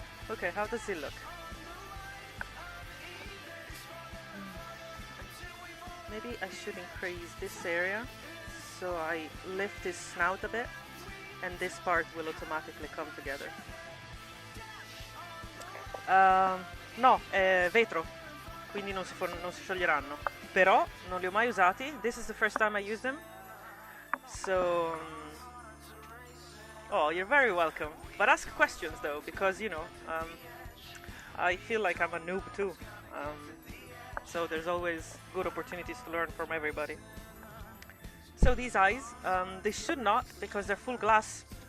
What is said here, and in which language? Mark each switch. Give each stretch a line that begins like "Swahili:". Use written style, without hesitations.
English: Okay, how does it look? Maybe I should increase this area so I lift his snout a bit and this part will automatically come together.
Italian: No, è vetro, quindi non si scioglieranno. Però non li ho mai usati.
English: This is the first time I use them. So... oh, you're very welcome. But ask questions though, because, you know, I feel like I'm a noob too. So there's always good opportunities to learn from everybody. So these eyes, they should not, because they're full glass.